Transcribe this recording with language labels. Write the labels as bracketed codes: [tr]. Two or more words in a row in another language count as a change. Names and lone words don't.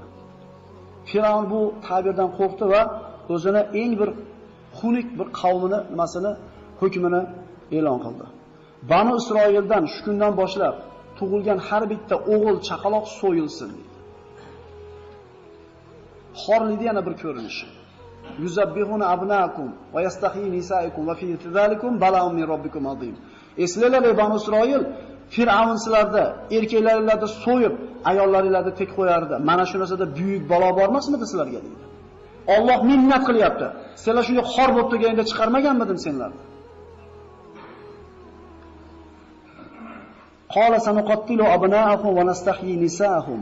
[uz] Firavn bu ta'birdan qo'rqdi va o'zini eng bir xunuk bir qavmini nimasini hukmini e'lon qildi. Banu Isroildan shu kundan boshlab tug'ilgan har bitta o'g'il chaqaloq so'yilsin dedi. Xorlikning yana bir ko'rinishi. [ar] يذبحون أبناءكم ويستحيون نساءكم وفي ذلكم بلاء من ربكم عظيم. [uz] Eslanglar ey Banu Isroil, Fir'avn sizlarda erkaklaringlarni so'yib, ayollaringlarni tek qo'yardi. Mana shu narsada buyuk balo bormasmidi sizlarga deydi. Alloh minnat qilyapti. Senlar shunga xor bo'lib turganingda chiqarmaganmidim senlarni? [ar] قال سنقتل أبناءهم ونستحيي نساءهم.